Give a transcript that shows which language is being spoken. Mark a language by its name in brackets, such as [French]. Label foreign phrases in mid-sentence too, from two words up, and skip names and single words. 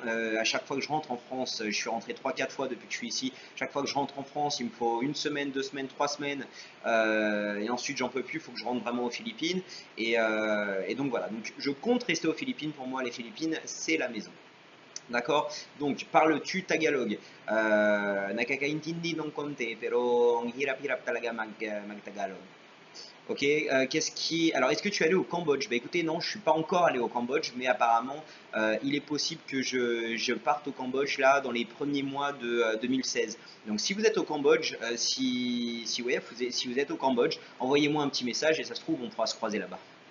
[French] À chaque fois que je rentre en France, je suis rentré 3 4 fois depuis que je suis ici. Chaque fois que je rentre en France, il me faut une semaine, 2 semaines, 3 semaines. Et ensuite, j'en peux plus, il faut que je rentre vraiment aux Philippines. Et donc voilà, donc je compte rester aux Philippines. Pour moi, les Philippines, c'est la maison. D'accord? Donc, parles-tu tagalog? [Filipino] Nakakaintindi ng konti, pero ang hirap-hirap talaga mag-Tagalog. [French] Ok, Alors, est-ce que tu es allé au Cambodge? Bah écoutez, non, je suis pas encore allé au Cambodge, mais apparemment, il est possible que je parte au Cambodge là dans les premiers mois de 2016. Donc, si vous êtes au Cambodge, ouais, si vous êtes au Cambodge, envoyez-moi un petit message et ça se trouve, on pourra se croiser là-bas.